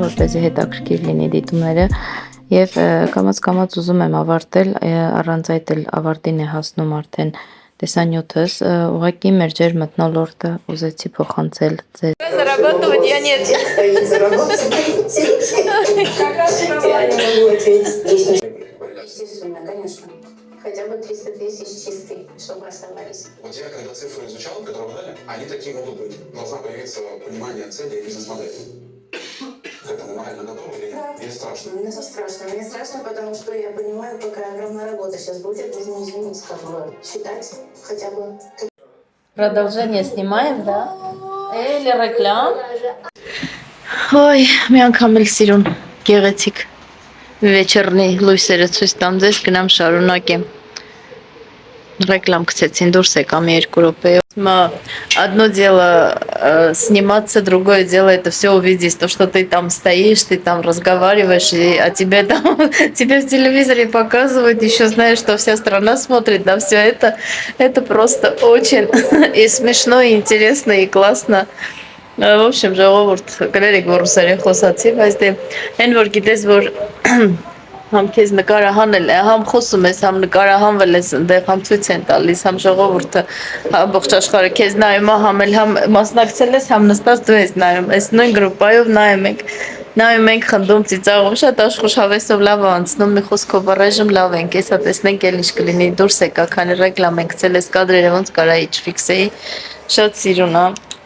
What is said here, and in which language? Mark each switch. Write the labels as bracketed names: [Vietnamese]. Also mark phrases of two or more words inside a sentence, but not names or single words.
[Armenian] որպեսզի հետաքրքիր լինի դիտումները եւ կամաց ուզում եմ ավարտել, առանց այդ էլ ավարտին է հասնում արդեն տեսանյութս, ուղղակի մեր ջեր մթնոլորտը ուզեցի փոխանցել ձեզ։ [Russian] Заработать я нет. Как раз я не могу ответить. Естественно, конечно. Хотя бы 300 тысяч чистый, чтобы оставались. Вот я когда цифры изучал, которые вы дали, они такие могут быть. Должна появиться понимание цели и бизнес-модели. К этому морально готовы или нет? Или страшно? Мне страшно. Мне страшно, потому что я понимаю, какая огромная работа сейчас будет. Нужно измениться, как бы считать хотя бы. Продолжение снимаем, да? Или реклам? [Armenian] Ոյ, մի անգամ էլ սիրուն գեղեցիկ վեճերնի լույսերը ցույց տամ ձեզ, գնամ շարունակեմ։ Реклам գցեցին, դուրս եկամ 2 րոպեով։ [Russian] Одно дело сниматься, другое дело это все увидеть, то, что ты там стоишь, ты там разговариваешь, а тебе там, тебе в телевизоре показывают, еще знаешь, что вся страна смотрит на все это просто очень и смешно, и интересно, и классно. В общем, [Armenian] ժողովուրդ, գրերեք, որ ռուսերեն խոսացի, բայց դե այն որ գիտես, որ համ քեզ նկարահանել է, համ խոսում ես, համ նկարահանվել ես, այնտեղ համ ցույց են տալիս, համ ժողովուրդը ամբողջ աշխարհը քեզ նայում է, համ էլ համ մասնակցել ես, համ նստած դու ես նայում, այս նույն գրուպայով նայում ենք, խնդում, ծիծաղում, շատ աշխուժավեսով լավ է անցնում, մի խոսքով առայժմ լավ ենք, հեսա տեսնենք էլ ինչ կլինի, դուրս եկա, քանի ռեկլամ ենք գցել, այս կադրերը ոնց կարա իջ ֆիքսեի, շատ սիրուն է։